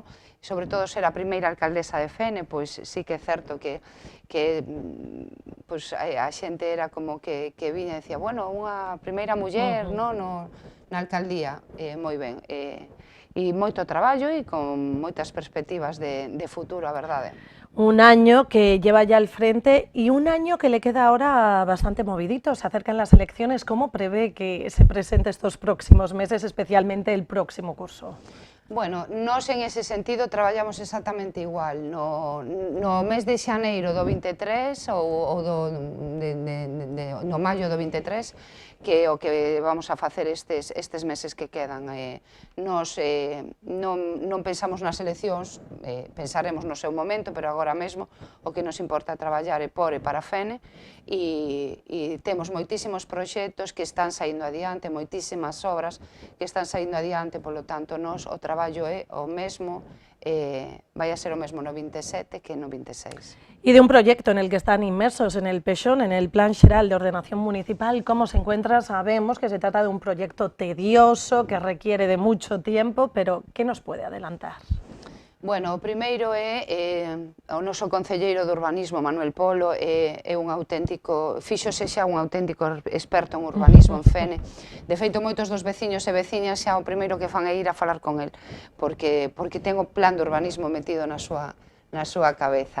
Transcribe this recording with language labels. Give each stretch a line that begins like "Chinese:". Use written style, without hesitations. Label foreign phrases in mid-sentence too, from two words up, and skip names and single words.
Galician: Sobre todo ser a primeira alcaldesa de Fene, pois sí que é certo que pois, a xente era como que viña e decía, bueno, unha primeira muller no, na alcaldía, moi ben, e moito traballo e con moitas perspectivas de futuro, a verdade.
Spanish: Un año que lleva ya al frente y un año que le queda ahora bastante movidito. Se acercan las elecciones. ¿Cómo prevé que se presente estos próximos meses, especialmente el próximo curso?
Galician: Bueno, nós en ese sentido traballamos exactamente igual. No mes de xaneiro do 23 ou no maio do 23, que é o que vamos a facer estes meses que quedan. Nos non pensamos nas eleccións, pensaremos no seu momento, pero agora mesmo o que nos importa traballar é por e para Fene e temos moitísimos proxectos que están saindo adiante, moitísimas obras que están saindo adiante, polo tanto, nos o traballo é o mesmo, vai a ser o mesmo no 27 que no 26.
Spanish: Y de un proyecto en el que están inmersos en el PEXON, en el Plan Xeral de Ordenación Municipal, ¿cómo se encuentra? Sabemos que se trata de un proyecto tedioso, que requiere de mucho tiempo, pero ¿qué nos puede adelantar?
Galician: Bueno, o primeiro é o noso concelleiro de urbanismo, Manuel Polo, é un auténtico, fíxose xa un auténtico experto en urbanismo en Fene. De feito, moitos dos veciños e veciñas xa o primeiro que fan é ir a falar con el, porque ten o plan de urbanismo metido na súa cabeza.